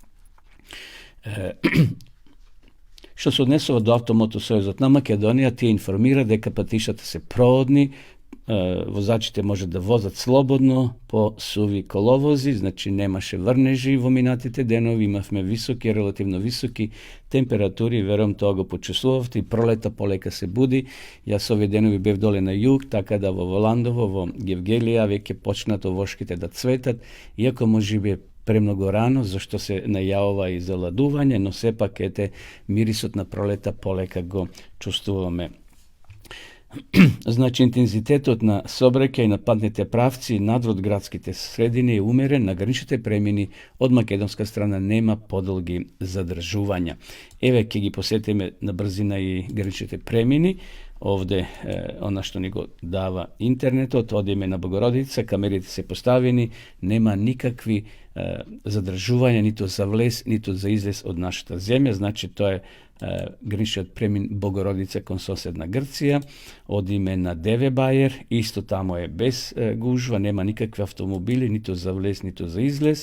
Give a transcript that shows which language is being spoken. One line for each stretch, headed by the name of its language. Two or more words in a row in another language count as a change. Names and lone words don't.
Macedonian: Што се однесува до Автомотосојузот на Македонија, тие информира дека патишата се проодни, возачите може да возат слободно по суви коловози, значи немаше врнежи во минатите денови, имавме високи, релативно високи температури, верувам тоа го почувствувавте и пролета полека се буди. Јас овие денови бев доле на југ, така да во Воландово, во Гевгелија веќе почнат овошките да цветат, иако можеби премного рано, зашто се најавова и заладување, но сепак мирисот на пролета полека го чуствуваме. Znači, intenzitetот на сообраќај на патните правци надвор градските средини е умерен, на граничните премини од македонска страна нема подолги задржувања. Еве ќе ги посетиме на брзина и граничните премини. Овде она што ни го дава интернетот, одиме на Богородица, камерите се поставени, нема никакви задржувања ниту за влез, ниту за излез од нашата земја, значи тоа е граничниот премин Богородица кон соседна Грција, одиме на Девебајер, исто тамо е без гужва, нема никакви автомобили, ниту за влез, ниту за излез.